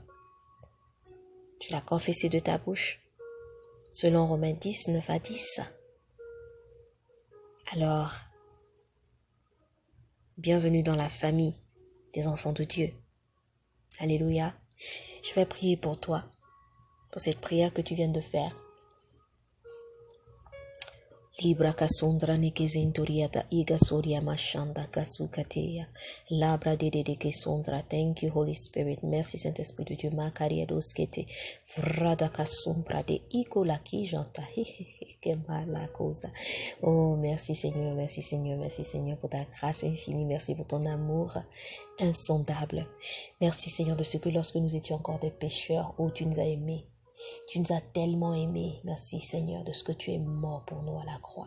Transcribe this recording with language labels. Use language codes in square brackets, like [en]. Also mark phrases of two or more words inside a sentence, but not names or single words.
[fr] Tu l'as confessé de ta bouche, selon Romains 10, 9 à 10. Alors, bienvenue dans la famille des enfants de Dieu. Alléluia. Je vais prier pour toi, pour cette prière que tu viens de faire. Libra kasundra nekezenturiata iga soria mashanda kasukateya. Labra de kesundra. [en] Thank you, Holy Spirit. [fr] Merci, Saint-Esprit de Dieu. Makaria doskete. Vrada kasumbra de iko la kijanta. Kemala kosa. Oh, merci Seigneur, merci Seigneur, merci Seigneur pour ta grâce infinie. Merci pour ton amour insondable. Merci Seigneur de ce que lorsque nous étions encore des pécheurs, oh, tu nous as aimés. Tu nous as tellement aimés. Merci Seigneur de ce que tu es mort pour nous à la croix.